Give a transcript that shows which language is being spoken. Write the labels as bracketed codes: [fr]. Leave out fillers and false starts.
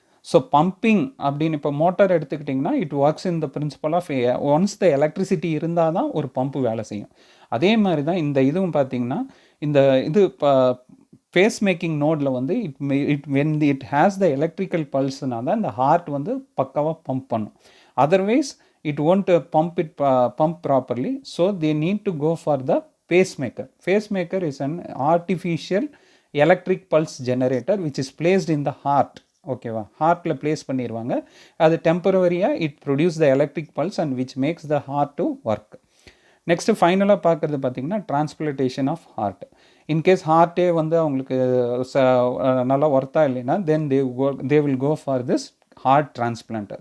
[ta] So pumping அப்படின்னு இப்போ motor எடுத்துக்கிட்டிங்கன்னா [en] it works in the principle of [ta] once the electricity இருந்தால் தான் ஒரு பம்பு வேலை செய்யும். அதே மாதிரி தான் இந்த இதுவும் பார்த்திங்கன்னா, இந்த இது பேஸ் மேக்கிங் நோடில் வந்து [en] it has the electrical பல்ஸ்னா [ta] தான் இந்த ஹார்ட் வந்து பக்காவாக பம்ப் பண்ணும். [en] Otherwise it won't pump properly. So they need to go for the pacemaker. Pacemaker is an artificial electric pulse generator which is placed in the heart. [ta] ஓகேவா, ஹார்ட்டில் place பண்ணிடுவாங்க. அது டெம்பரவரியாக [en] It produce the electric pulse and which makes the heart to work. [ta] Next ஃபைனலாக பார்க்குறது பார்த்திங்கன்னா டிரான்ஸ்பிளேஷன் of heart. In case ஹார்ட்டே வந்து அவங்களுக்கு நல்லா ஒர்த்தா இல்லைன்னா [en] Then they will go for this heart transplant.